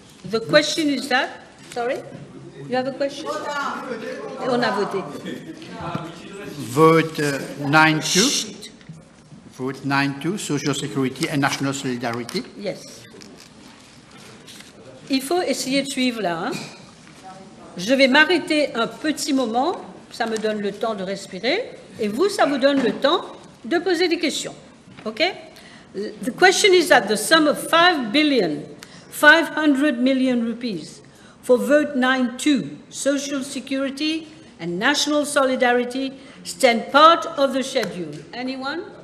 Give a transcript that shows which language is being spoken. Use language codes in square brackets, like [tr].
[en] The question is that, sorry, you have a question? [fr] On a voté. [en] Vote 9-2. Vote 9-2, Social Security and National Solidarity. Yes. [fr] Il faut essayer de suivre là. Hein. Je vais m'arrêter un petit moment, ça me donne le temps de respirer, et vous, ça vous donne le temps de poser des questions. [en] Okay? The question is that the sum of 5,500,000,000 rupees for vote 9-2, Social Security and National Solidarity, stand part of the schedule. Anyone?